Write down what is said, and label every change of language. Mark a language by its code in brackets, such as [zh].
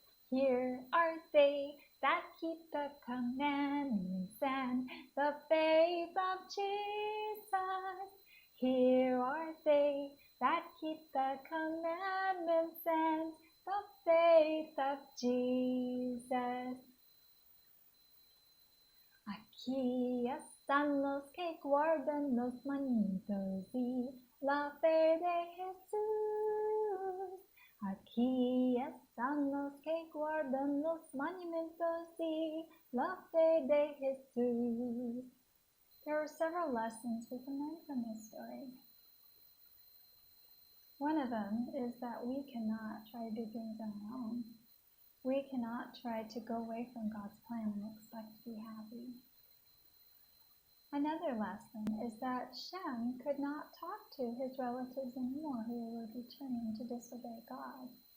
[en] Here are they that keep the commandments and the faith of Jesus. Here are they that keep the commandments and the faith of Jesus. [es] Aquí están los que guardan los mandamientos y la fe de Jesús. Aquí están los que guardan los mandamientos y la fe de Jesús. [en] There are several lessons we can learn from this story. One of them is that we cannot try to do things on our own. We cannot try to go away from God's plan and expect to be happy. Another lesson is that Shem could not talk to his relatives anymore who were returning to disobey God.